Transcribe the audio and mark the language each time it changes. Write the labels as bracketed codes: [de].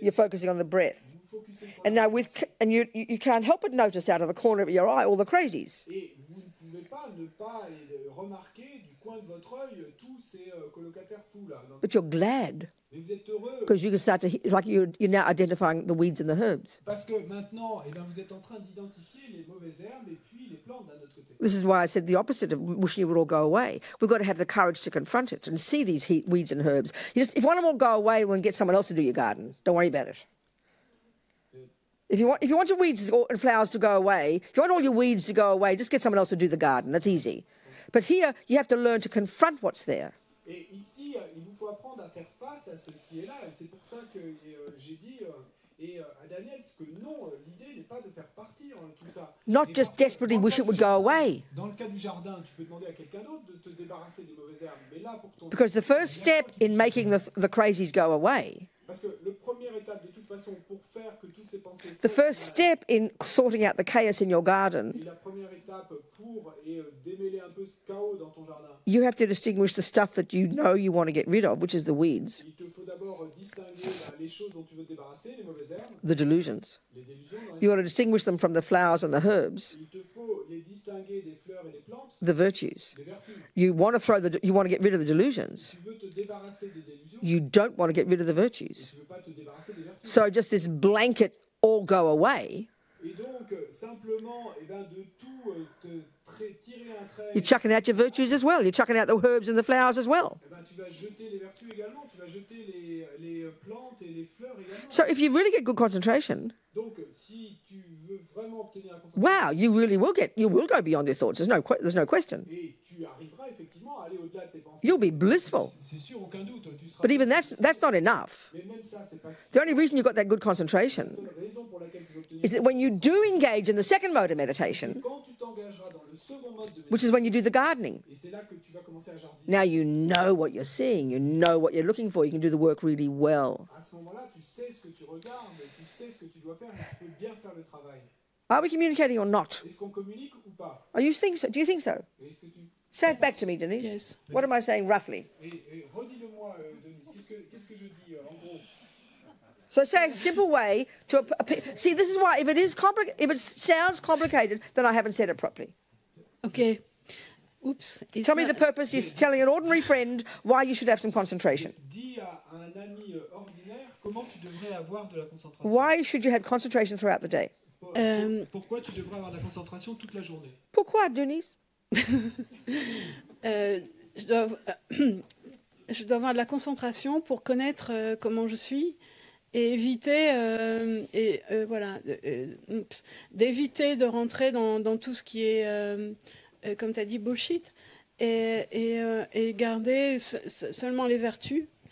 [en] You're focusing on the breath. [fr] Vous focusez sur [en] And [fr] la [en] now you can't help but notice out of the corner of your eye all the crazies. [fr] et vous ne pouvez pas ne pas remarquer du coin de votre œil tous ces colocataires fous là. Donc, [en] But you're glad [fr] mais vous êtes heureux [en] because you can start to, it's like you're now identifying the weeds and the herbs. [fr] parce que maintenant, eh ben, vous êtes en train d'identifier les mauvaises herbes et puis les plantes d'un autre côté. [en] This is why I said the opposite of wishing it would all go away. We've got to have the courage to confront it and see these weeds and herbs. If you want them all to go away, well, then get someone else to do your garden. Don't worry about it. If you want your weeds and flowers to go away, if you want all your weeds to go away, just get someone else to do the garden. That's easy. But here, you have to learn to confront what's there. [fr] Et ici, il vous faut apprendre à faire face à ce qui est là. Et c'est pour ça que j'ai dit à Daniel que non, l'idée n'est pas de faire partir tout ça. [en] Not [fr] Et [en] just [fr] parce que [en] desperately [fr] dans le [en] wish [fr] cas [en] it would [fr] du [en] go [fr] jardin- [en] away. [fr] Dans le cas du jardin, tu peux demander à quelqu'un d'autre de te débarrasser des mauvaises herbes. Mais là, pour ton [en] Because the first step in making the crazies go away, [fr] parce que le première étape de toute façon pour faire que toutes ces pensées [en] the first step in sorting out the chaos in your garden, [fr] et la première étape pour démêler un peu ce chaos dans ton jardin, [en] you have to distinguish the stuff that you know you want to get rid of, which is the weeds, [fr] il te faut d'abord distinguer les choses dont tu veux te débarrasser, les mauvaises herbes, [en] the delusions. [fr] les délusions. Dans [en] You got to distinguish them from the flowers and the herbs, [fr] il te faut les distinguer des fleurs et des plantes, [en] the virtues. [fr] des vertus. [en] You want to get rid of the delusions. [fr] Tu veux te débarrasser des délusions, [en] You don't want to get rid of the [fr] et [en] virtues. [fr] tu veux pas te débarrasser des vertus. [en] So just this blanket all go away, [fr] Et donc, simplement, de tout tirer un trait, [en] you're chucking out your virtues as well. You're chucking out the herbs and the flowers as well. [fr] tu vas jeter les vertus également, tu vas jeter les plantes et les fleurs également. [en] So if you really get good concentration, [fr] Donc, si tu veux vraiment obtenir la concentration, [en] wow, you will go beyond your thoughts. There's no question. [fr] et tu arriveras effectivement à aller au-delà de tes pensées. [en] You'll be blissful. [fr] C'est sûr, aucun doute, tu seras. [en] But even that's not enough. [fr] Mais même ça, c'est pas suffisant. [en] The only reason you've got that good concentration [fr] La seule raison pour laquelle tu veux obtenir, [en] is that when you do engage in the second mode of meditation, [fr] quand tu t'engageras dans le second mode de [en] which is when you do the gardening, [fr] et c'est là que tu vas commencer à jardiner. [en] now you know what you're seeing, you know what you're looking for, you can do the work really well. [fr] À ce moment-là, tu sais ce que tu regardes, tu sais ce que tu dois faire, et tu peux bien faire le travail. [en] Are we communicating or not? [fr] Est-ce qu'on communique ou pas? [en] Do you think so? [fr] Est-ce que tu... [en] Say it back to me, Denise. Yes. What am I saying roughly? [fr] Et redis-le-moi, Denise, qu'est-ce que je dis en gros? [en] So say a simple way to see. This is why if it sounds complicated, then I haven't said it properly. Okay. Oops. It's Tell me not- the purpose. You're telling an ordinary friend why you should have some concentration. [fr] Dis à un ami ordinaire comment tu devrais avoir de la concentration. [en] Why should you have concentration throughout the day? [fr] Pourquoi tu devrais avoir de la concentration toute la journée? Pourquoi, Denise? Je dois avoir de la concentration pour connaître comment je suis et éviter d'éviter de rentrer dans tout ce qui est, comme tu as dit, bullshit, et garder seulement les vertus